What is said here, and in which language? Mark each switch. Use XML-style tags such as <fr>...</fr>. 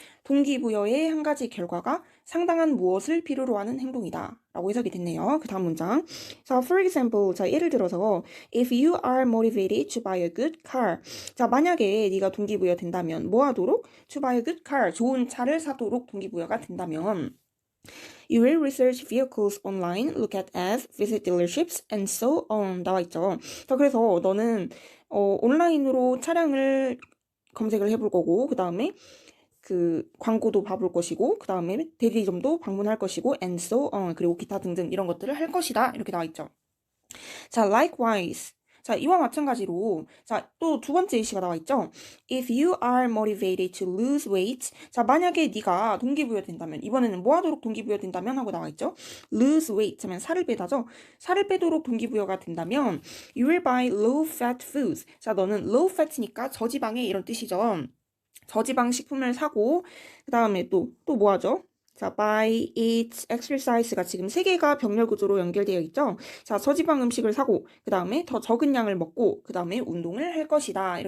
<ko>동기부여의 한 가지 결과가 상당한 무엇을 필요로 하는 행동이다. 라고 해석이 됐네요. 그 다음 문장.</ko> <en>자, for example, 자,</en> <ko>예를 들어서</ko> <en>if you are motivated to buy a good car.</en> <ko>자, 만약에 네가 동기부여 된다면 뭐 하도록?</ko> <en>to buy a good car. 좋은 차를 사도록 동기부여가 된다면 You will research vehicles online, look at ads, visit dealerships, and so on.</en> <ko>나와 있죠. 자, 그래서 너는 온라인으로 차량을 검색을 해볼 거고, 그 다음에 그 광고도 봐볼 것이고, 그 다음에 대리점도 방문할 것이고,</ko> <en>and so on.</en> <ko>그리고 기타 등등 이런 것들을 할 것이다. 이렇게 나와 있죠. 자, likewise. 자, 이와 마찬가지로, 자, 또 두 번째 예시가 나와 있죠.</ko> <en>If you are motivated to lose weight.</en> <ko>자, 만약에 네가 동기부여 된다면, 이번에는 뭐 하도록 동기부여 된다면 하고 나와 있죠. lose weight 하면 살을 빼다죠. 살을 빼도록 동기부여가 된다면,</ko> <en>you will buy low fat foods.</en> <ko>자, 너는 low fat니까 저지방의 이런 뜻이죠. 저지방 식품을 사고, 그 다음에 또 뭐 하죠? 자, buy, eat, exercise가 지금 세 개가 병렬 구조로 연결되어 있죠. 자, 저지방 음식을 사고, 그 다음에 더 적은 양을 먹고, 그 다음에 운동을 할 것이다.</ko>